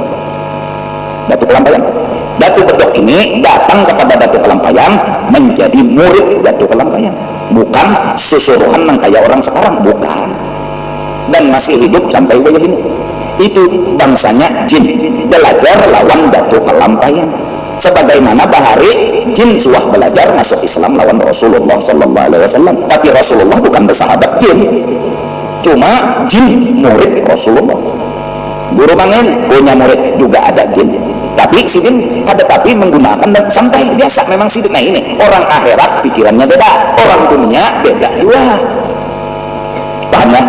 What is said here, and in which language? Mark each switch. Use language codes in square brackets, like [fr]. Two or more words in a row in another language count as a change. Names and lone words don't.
[bjn] Datu Kelampayan, Datu Bedok ini datang kepada Datu Kelampayan menjadi murid Datu Kelampayan, bukan susuruhan nang kayak orang sekarang, bukan, dan masih hidup sampai wajah ini. Itu bangsanya jin, belajar lawan Datu Kelampayan. Sebagaimana bahari jin suah belajar masuk Islam lawan Rasulullah [ar] sallallahu alaihi wasallam, [id] tapi Rasulullah bukan bersahabat jin, cuma jin murid Rasulullah. [bjn] Guru mangen punya murid juga ada jin, tapi si jin ada tapi menggunakan dan santai biasa memang si. [id] Nah ini orang akhirat pikirannya beda, orang dunia beda juga, paham ya?